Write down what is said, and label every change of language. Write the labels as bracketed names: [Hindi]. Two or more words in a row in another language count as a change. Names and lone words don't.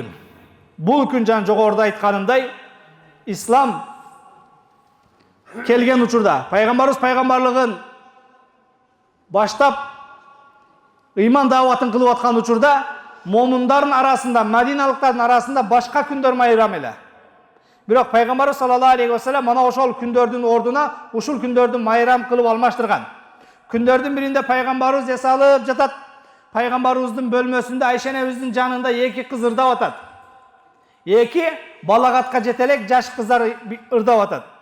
[Kyrgyz] Бул күн жана жогоруда айтканымдай ислам келген учурда пайгамбарыбыз пайгамбарлыгын баштап ыйман дааватын кылып аткан учурда момундардын арасында, мадиналыктардын арасында башка күндөр майрам эле. Бирок пайгамбарыбыз [Arabic] صلى الله عليه وسلم [Kyrgyz] мана ошол күндөрдүн ордуна ушул күндөрдү майрам кылып алмаштырган. Күндөрдүн биринде пайгамбарыбыз эс алып жатат. Пайгамбарыбыздын бөлмөсүндө Айша энебиздин жанында эки кыз ырдап атат. Эки балагатка жетелек жаш кыздар ырдап атат.